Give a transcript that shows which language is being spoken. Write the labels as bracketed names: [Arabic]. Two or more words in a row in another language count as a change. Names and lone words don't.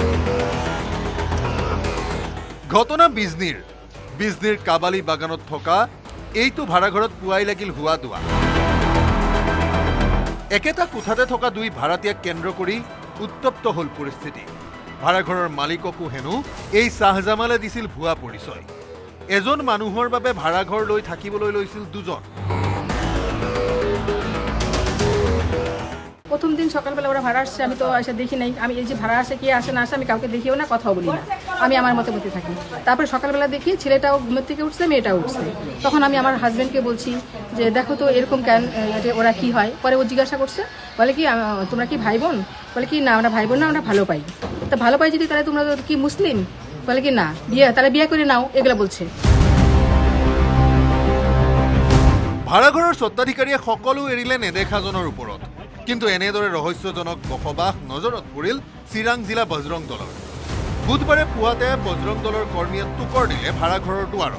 [Assamese] ঘটনা বিজনীৰ কাবালি বাগানত থকা এইটো ভাড়াঘৰত পুৱাই লাগিল হুৱা দুৱা। একেটা কোঠাতে থকা দুই ভাড়াতীয়াক কেন্দ্ৰ কৰি উত্তপ্ত হল পৰিস্থিতি। ভাড়াঘৰৰ মালিককো হেনো এই শ্বাহজামালে দিছিল ভুৱা পৰিচয়। এজন মানুহৰ বাবে ভাড়াঘৰ লৈ থাকিবলৈ লৈছিল দুজন। [Bangla] প্রথম দিন সকালবেলা ওরা ভাড়া আসছে, আমি তো এসে দেখি নাই। আমি এই যে ভাড়া আসে কে আসে না আসে আমি কাউকে দেখিও না, কথাও বলি না, আমি আমার মতো মতো থাকি। তারপরে সকালবেলা দেখি ছেলেটাও ঘুমের থেকে উঠছে, মেয়েটাও উঠছে। তখন আমি আমার হাজব্যান্ডকে বলছি যে দেখো তো এরকম কেন, ওরা কি হয়। পরে ও জিজ্ঞাসা করছে, বলে কি তোমরা কি ভাই বোন? বলে কি না আমরা ভাই বোন না, আমরা ভালো পাই। তা ভালো পাই যদি তাহলে তোমরা কি মুসলিম? বলে কি না তাহলে বিয়ে করে নাও, এগুলো বলছে। [Assamese] ভাড়াঘৰৰ স্বত্বাধিকাৰীয়ে সকলো এৰিলে নেদেখাজনৰ ওপৰত। কিন্তু এনেদৰে ৰহস্যজনক বসবাস নজৰত পৰিল চিৰাং জিলা বজৰং দলৰ। বুধবাৰে পুৱাতে বজৰং দলৰ কৰ্মীয়ে টোকৰ দিলে ভাড়াঘৰৰ দুৱাৰত।